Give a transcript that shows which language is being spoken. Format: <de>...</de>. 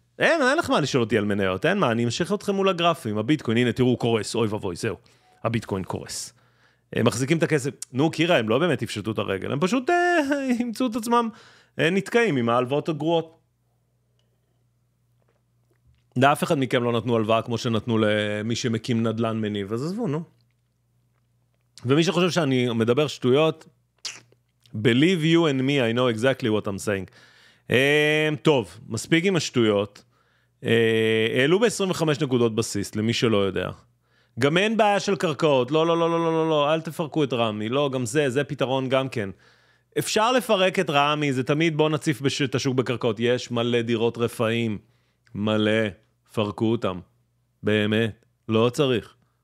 <he>אין לך מה לשאול אותי על מניות, אין מה, אני אמשיך אתכם מול הגרפים, הביטקוין, הנה תראו, קורס, אוי ובוי, זהו. הביטקוין קורס. הם מחזיקים את הכסף. נו, קירה, הם לא באמת יפשטו את הרגל, הם פשוט ימצאו את עצמם נתקעים עם ההלוואות הגרועות. לאף אחד מכם לא נתנו הלוואה כמו שנתנו למי שמקים נדלן מניב, אז עזבו, נו. ומי שחושב שאני מדבר שטויות,</he> <en>believe you and me, I know exactly what I'm saying.</en> <he>טוב, מספיק עם השטויות. העלו ב-25 נקודות בסיס, למי שלא יודע. גם אין בעיה של קרקעות, לא, אל תפרקו את רמי, לא, גם זה פתרון גם כן. אפשר לפרק את רמי, זה תמיד בוא נציף את השוק בקרקעות, יש מלא דירות רפאים, מלא, פרקו אותם, באמת, לא צריך.</he>